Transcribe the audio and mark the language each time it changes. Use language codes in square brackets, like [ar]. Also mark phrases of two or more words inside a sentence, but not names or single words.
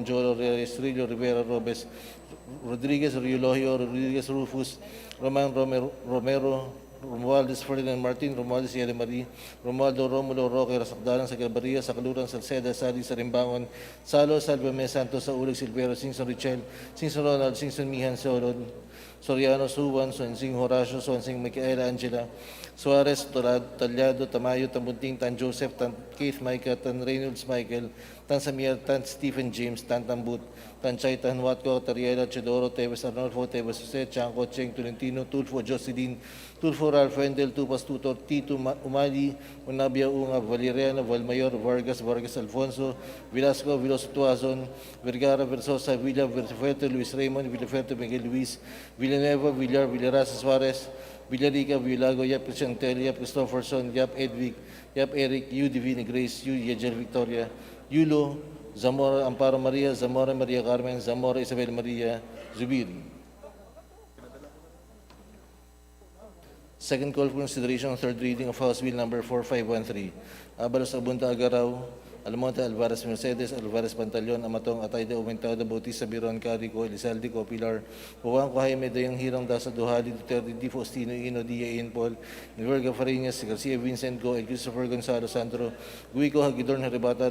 [en] Jolo, Reyes, Rivera, Robes, Rodriguez, Riologio, Rodriguez, Rufus, Roman, Romero, Romualdez, Ferdinand Martin, Romualdez, Yele Marie, Romualdo, Romulo, Roque, Rasakdalan, sa Galbaria, sa Kaluran, Salceda, Sali, sa Rimbangon, Salo, Salvame, Santos, sa Ulig, Silvero, Singson Richel, Singson Ronald, Singson Mihan, Solon, Soriano, Suwan, Suansing Horacio, Suansing Micaela, Angela, Suarez, Talyado, Tamayo, Tambunting, Tan Joseph, Tan Keith, Micah, Tan Reynolds, Michael, Tan Samir, Tan Stephen James, Tan Tambut, Tan Chay, Tan Watco, Tariela, Chedoro, Teves Arnolfo, Teves Jose, Chanco, Cheng, Tolentino, Tulfo, Jocelyn, Tulfo, Ralph Wendel, Tupas Tutor, Tito, Umali, Unabia, Unga, Valeriano, Valmayor, Vargas, Alfonso, Velasco, Veloso Tuazon, Vergara, Versosa, Villa, Verfuerte, Luis Raymond, Villaferte, Miguel Luis, Villanueva, Villar, Villarasa, Suarez, Villarica, Villago, Yap Chantel, Yap Christopherson, Yap Edwig, Yap Eric, Yu Divine Grace, Yu Yejel Victoria, Yulo, Zamora Amparo Maria, Zamora Maria Carmen, Zamora Isabel Maria, Zubiri. Second call for consideration on third reading of House Bill number 4513. Abalos Abunda Agaraw, Almonte Alvarez Mercedes, Alvarez Pantaleon, Amatong Atayde Aumentado, Bautista Biron, Carico, Elizalde Co, Pilar, Huwang ko Jaime, Dayang Hirang, Dasa Duhali, Duterte, Di Faustino, Ino, Dia Ian Paul, Niverga Fariñas, Garcia Vincent Go, Christopher Gonzalo Sandro, Guico, Hagidorn, Haribata,